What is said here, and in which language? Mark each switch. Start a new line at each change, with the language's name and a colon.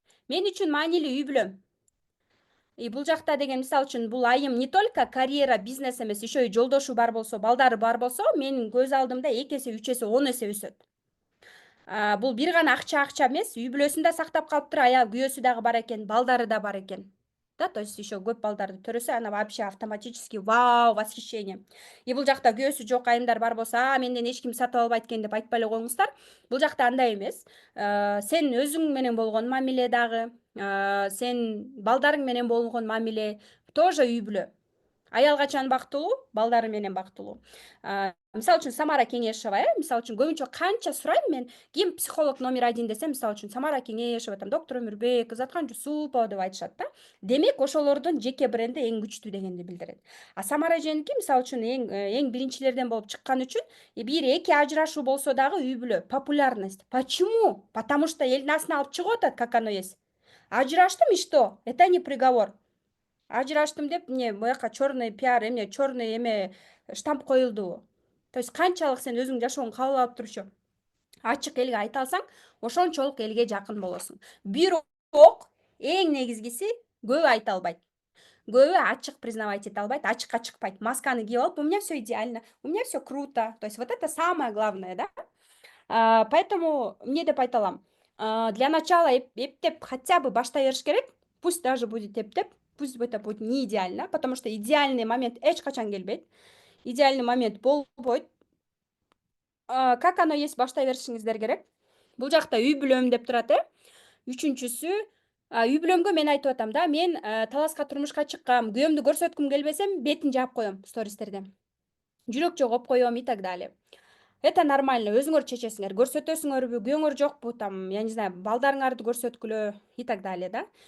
Kyrgyz: Мен үчүн маанилүү үй бүлөм. Бул жакта деген мисалы үчүн бул айым
Russian: не только
Kyrgyz: карьера, бизнес эмес, еще и жолдошу бар болсо, балдары бар болсо, менин көз алдымда 2 эсе, 3 эсе, 10 эсе өсөт. Бул бир гана акча эмес, үй бүлөсүн да сактап калыптыр, аял күйөөсү дагы бар экен, балдары да бар экен.
Russian: Да, то есть еще
Kyrgyz: көп балдарды төрөсө, ана
Russian: вообще автоматически вау, восхищение.
Kyrgyz: Бул жакта күйөөсү жок айымдар бар болсо, менден эч ким сатып албайт экен деп айтпай эле коюңуздар. Бул жакта андай эмес. Сен өзүң менен болгон мамиле дагы, сен балдарың менен болгон мамиле тоже үй бүлө. Аял качан бактылуу, балдары менен бактылуу. Мисалы үчүн Самара Кеңешова, мисалы үчүн көбүнчө канча сурайм мен, ким психолог номер 1 десем, мисалы үчүн Самара Кеңешова, доктор Өмүрбек, Ызаткан Жусупова деп айтышат да. Демек ошолордун жеке бренди эң күчтүү дегенди билдирет. А Самара эженики мисалы үчүн эң биринчилерден болуп чыккан үчүн бир эки ажырашуу болсо дагы үй бүлө популярность.
Russian: Почему? Потому что
Kyrgyz: элдин астына алып чыгып атат,
Russian: как оно есть. Ажыраштым и что? Это не приговор.
Kyrgyz: Ажыраштым деп эмне буяка
Russian: черный пиар черный штамп
Kyrgyz: коюлду.
Russian: То есть
Kyrgyz: канчалык сен өзүң жашооңду кабыл алып турчу ачык элге айта алсаң, ошончолук элге жакын болосуң. Бирок эң негизгиси көбү айта албайт. Көбү ачык признавать эте албайт, ачыкка чыкпайт. Масканы кийип алып,
Russian: у меня все идеально, у меня все круто. То есть вот это самое главное, да? Поэтому
Kyrgyz: эмне деп айта алам?
Russian: Для начала
Kyrgyz: эптеп
Russian: хотя бы
Kyrgyz: баштай бериш керек.
Russian: Пусть даже будет
Kyrgyz: эптеп,
Russian: пусть это будет не идеально, потому что идеальный момент
Kyrgyz: эч качан келбейт. Идеальный момент болбойт.
Russian: Как оно есть
Kyrgyz: баштай беришиңиздер керек. Бул жакта үй бүлөм деп турат, Үчүнчүсү, үй бүлөмгө мен айтып атам да, мен таласка турмушка чыккам, күйөөмдү көрсөткүм келбесем, бетин жаап коем стористерде. Жүрөк жогоп коем
Russian: и так далее. Это нормально,
Kyrgyz: өзүңөр чечесиңер, көрсөтөсүңөрбү, күйөөңөр жокпу,
Russian: там, я не знаю,
Kyrgyz: балдарыңарды көрсөткүлө и так далее, да.